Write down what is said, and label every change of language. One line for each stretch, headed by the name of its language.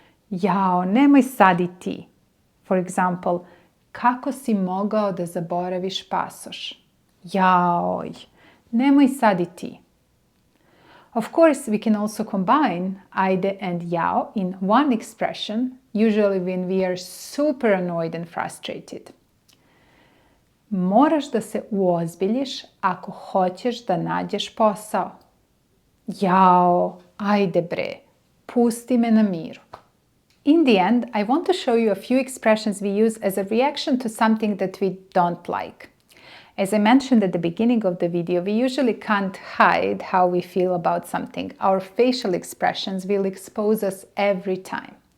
Serbian: Jao, nemoj sad i ti.
English: For example,
Serbian: kako si mogao da zaboraviš pasoš? Jaoj, nemoj sad i ti.
English: Of course, we can also combine ajde and jao in one expression, usually when we are super annoyed and frustrated.
Serbian: Moraš da se uozbiljiš ako hoćeš da nađeš posao. Jao, ajde bre, pusti me na miru.
English: In the end, I want to show you a few expressions we use as a reaction to something that we don't like. As I mentioned at the beginning of the video, we usually can't hide how we feel about something. Our facial expressions will expose us every time.